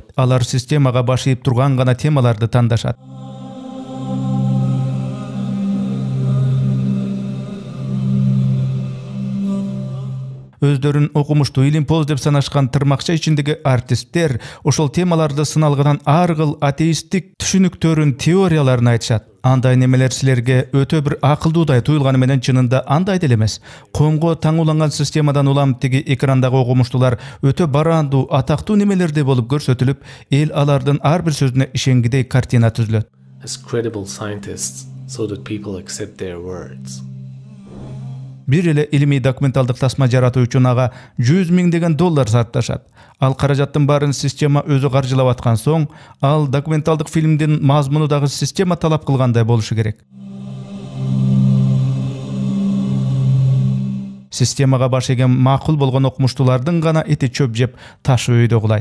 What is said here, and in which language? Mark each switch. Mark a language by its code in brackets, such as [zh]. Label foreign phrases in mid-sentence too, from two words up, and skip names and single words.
[ky] Алар системага баш ийип турган гана темаларды тандашат. Өздөрүн окумуштуу, илимпоз деп санашкан тырмакча ичиндеги артисттер ошол темаларды сыналган ар кыл атеисттик түшүнүктөрүн, теорияларын айтышат. Андай немелер силерге өтө бир акылдуудай туюлганы менен чынында андай деле эмес. Коомго таңууланган системадан улам тиги экрандагы окумуштуулар өтө барандуу, атактуу немелерди болуп көрсөтүлүп, эл алардын ар бир сөзүнө ишенгидей картина түзүлөт. [en] As credible scientists so that people accept their words. [ky] Бир эле илимий документалдык тасма жаратуу үчүн ага $100 000 сарпташат. Ал каражаттын баарын система өзү каржылап аткан соң, ал документалдык фильмдин мазмуну дагы система талап кылгандай болушу керек. Системага баш ийген макул болгон окумуштуулардын гана эти чөп жеп таш өйдө кулайт.